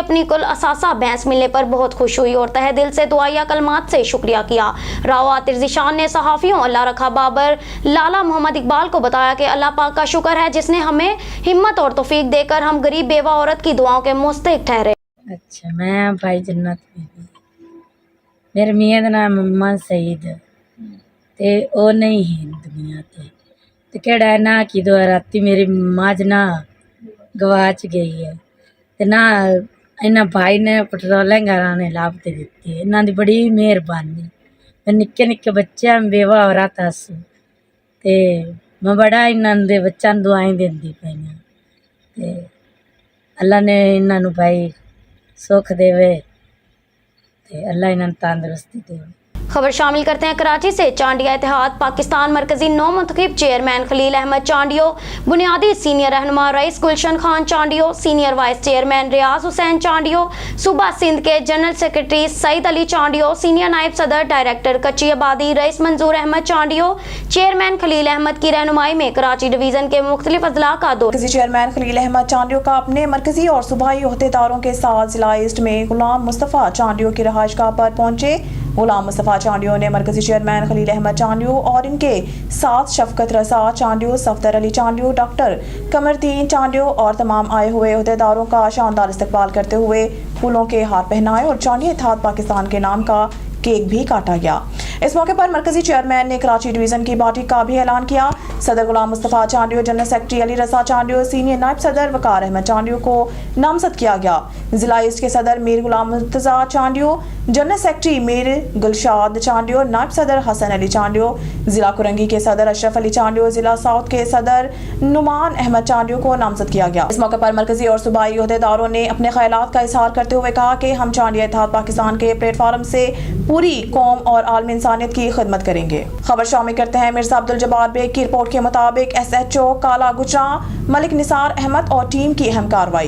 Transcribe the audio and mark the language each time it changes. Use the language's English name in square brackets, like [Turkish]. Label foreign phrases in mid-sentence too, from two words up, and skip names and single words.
[Urdu] اپنی کل اثاثہ بھینس ملنے پر بہت خوش ہوئی اور تہہ دل سے دعائیہ کلمات سے شکریہ کیا. راؤ عاطر ذیشان نے صحافیوں اللہ رکھا بابر لالہ محمد اقبال کو بتایا کہ اللہ پاک کا شکر ہے جس نے ہمیں ہمت اور توفیق دے کر ہم غریب بیوہ عورت کی دعاؤں کے مستحق ٹھہرے. [Punjabi] اچھا، میں بھائی جنت بی بی، میرے میاں دا ناں محمد سعید تے او نہیں ہے دنیا تے کیڑا نا کی دو راتی میری ماج نا گواچ گئی ہے تے نا انہاں بھائی نے پیٹرولنگ گھرانے لبھتے دتی ہے، انہاں دی بڑی مہربانی. میں نکے نکے بچے بیوہ عورت ہس تے میں بڑا انہاں دے بچیاں نوں دعائیں دیندی پئی تے اللہ نے انہاں نوں بھائی سکھ دیوے تے اللہ انہاں نوں تندرستی دیوے. [Urdu] خبر شامل کرتے ہیں کراچی سے۔ چانڈیہ اتحاد پاکستان مرکزی نو منتخب چیئرمین خلیل احمد چانڈیو، بنیادی سینئر رہنما رئیس گلشن خان چانڈیو، سینئر وائس چیئرمین ریاض حسین چانڈیو، صوبہ سندھ کے جنرل سیکرٹری سعید علی چانڈیو، سینئر نائب صدر ڈائریکٹر کچی آبادی رئیس منظور احمد چانڈیو، چیئرمین خلیل احمد کی رہنمائی میں کراچی ڈویژن کے مختلف اضلاع کا دورہ. چیئرمین خلیل احمد چانڈیو کا اپنے مرکزی اور صوبائی عہدیداروں کے ساتھ ضلع ایسٹ میں غلام مصطفیٰ چانڈیو کی رہائش گاہ پر پہنچے. غلام مصطفیٰ چانڈیو نے مرکزی چیئرمین خلیل احمد چانڈیو اور ان کے ساتھ شفقت رضا چانڈیو، صفدر علی چانڈیو، ڈاکٹر قمردین چانڈیو اور تمام آئے ہوئے عہدیداروں کا شاندار استقبال کرتے ہوئے پھولوں کے ہار پہنائے اور چانڈیہ اتحاد پاکستان کے نام کا کیک بھی کاٹا گیا. اس موقع پر مرکزی چیئرمین نے کراچی ڈویژن کی پارٹی کا بھی اعلان کیا. صدر غلام مصطفیٰ چانڈیو، جنرل سیکرٹری علی رضا چانڈیو، سینئر نائب صدر وقار احمد چانڈیو کو نامزد کیا گیا. ضلع ایسٹ کے صدر میر غلام مرتضیٰ چانڈیو، جنرل سیکرٹری میر گلشاد چانڈیو، نائب صدر حسن علی چانڈیو, ضلع کورنگی کے صدر اشرف علی چانڈیو، ضلع ساؤتھ کے صدر نعمان احمد چانڈیو کو نامزد کیا گیا. اس موقع پر مرکزی اور صوبائی عہدیداروں نے اپنے خیالات کا اظہار کرتے ہوئے کہا کہ ہم چانڈیہ اتحاد پاکستان کے پلیٹ فارم سے پوری قوم اور عالمی انسانیت کی خدمت کریں گے. خبر شامل کرتے ہیں مرزا عبدالجبار بیگ کی رپورٹ کے مطابق SHO کالا گجرا ملک نثار احمد اور ٹیم کی اہم کارروائی.